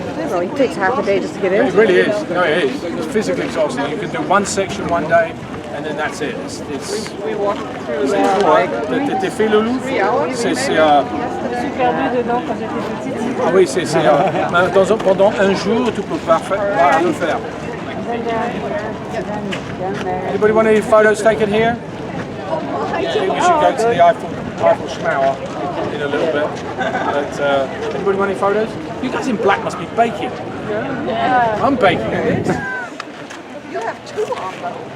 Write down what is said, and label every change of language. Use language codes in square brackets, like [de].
[en] Well, it takes half a day just to get in. It really is. No, it is. It's physically exhausting. You can do one section one day, and then that's it. We walked through [fr] Le défilé au Louvre, c'est ah oui, c'est pendant un jour tu peux parfaitement le faire. [en] Anybody want any photos taken here? I think we should go to the Eiffel Schmauer in a little bit. But anybody want any photos? You guys in black must be baking. Yeah. I'm baking in this. You have two on though.